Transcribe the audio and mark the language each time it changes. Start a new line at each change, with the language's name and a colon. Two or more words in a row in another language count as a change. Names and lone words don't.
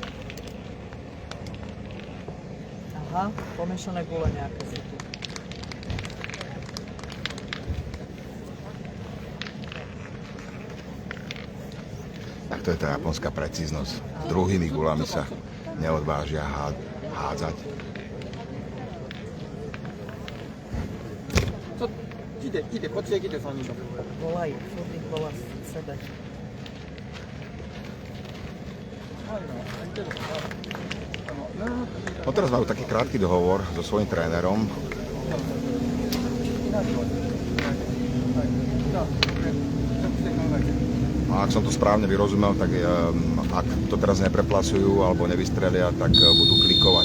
Slovak: Aha, pomiešané gule nejaké sú tu. Tak to je tá japonská precíznosť. Druhými gulami sa neodvážia hádzať.
Japanese: 来てこっちへ来て3人とも
Slovak: Volajú, furt ich volá sebe. No teraz majú taký krátky dohovor so svojím trénerom. A ak som to správne vyrozumel, tak ak to teraz nepreplasujú alebo nevystrelia, tak budú klikovať.